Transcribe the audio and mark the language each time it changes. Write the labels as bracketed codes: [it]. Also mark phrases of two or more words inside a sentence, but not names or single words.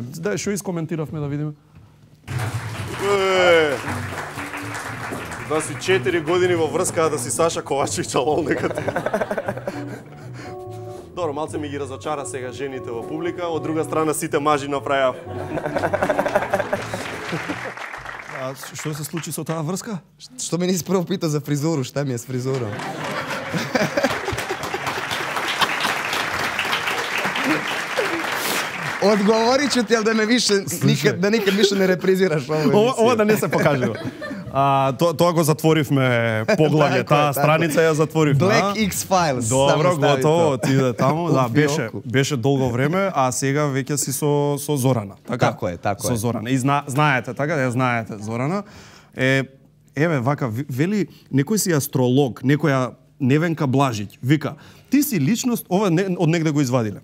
[mk] Да, што искоментиравме да видиме? Да си 4 години во врска, да си Саша Ковачевич, лол некаде. Добро, малце ми ги разочара сега жените во публика, од друга страна сите мажи направија. Што се случи со таа врска? [sr] Што ме ниси прво пита за фризуру, šta ми е с фризуром? [hr] Odgovorit ću ti, ali da me više, da nikad više ne repriziraš ovu emisiju. [mk] Ова да не се покажува. Тоа го затворивме поглавје, таа страница ја затворивме. Black X-Files. Добро, готово, отиде таму. Да, беше долго време, а сега веќе си со Зорана. Така е. Со Зорана. И знаете, така да ја знаете Зорана. Еве, вака, вели, некој си астролог, некоја Невенка Блажиќ, вика, ти си личност, ова од негде го извадиле.